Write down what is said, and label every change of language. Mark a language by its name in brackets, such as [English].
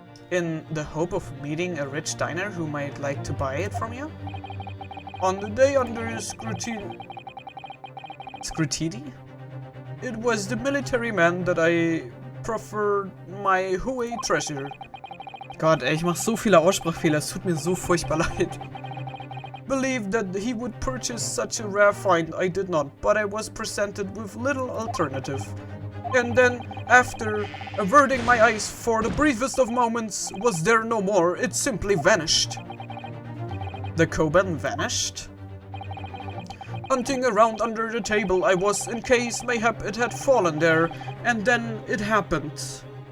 [English] In the hope of meeting a rich diner who might like to buy it from you? On the day under scrutiny, it was the military man that I proffered my Hue treasure. [German] Gott, ey, ich mach so viele Aussprachfehler, es tut mir so furchtbar leid. [English] Believed that he would purchase such a rare find, I did not, but I was presented with little alternative. And then, after averting my eyes for the briefest of moments, was there no more, it simply vanished. The Koban vanished? Hunting around under the table I was, in case mayhap it had fallen there, and then it happened.